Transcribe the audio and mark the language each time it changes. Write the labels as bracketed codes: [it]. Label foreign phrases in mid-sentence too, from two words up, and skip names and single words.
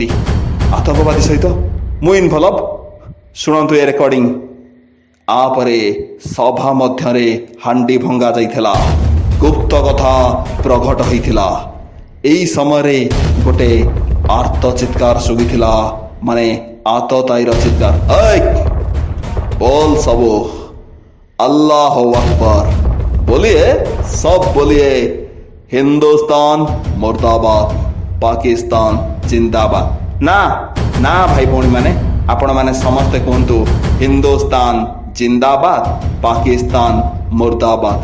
[or] ଆତଙ୍କବାଦୀ ସହିତ ମୁଁ ଇନଭଲ୍ଭ? ଶୁଣନ୍ତୁ ଏ ରେକର୍ଡିଂ। ଆପରେ ସଭା ମଧ୍ୟରେ ହାଣ୍ଡି ଭଙ୍ଗା ଯାଇଥିଲା, ଗୁପ୍ତ କଥା ପ୍ରଘଟ ହୋଇଥିଲା। ଏହି ସମୟରେ ଗୋଟେ ଆର୍ତ ଚିତ୍କାର ଶୁଭିଥିଲା, ମାନେ ଆତତାୟୀର ଚିତ୍କାର। [hi] बोल सबो [ar] الله أكبر, [hi] बोलिए सब बोलिए। हिंदुस्तान मुर्दाबाद, पाकिस्तान जिंदाबाद। [or] ନା ନା ଭାଇ ଭଉଣୀ ମାନେ, ଆପଣ ମାନେ ସମସ୍ତେ କହତୁ [hi] हिंदुस्तान जिंदाबाद, पाकिस्तान मुर्दाबाद।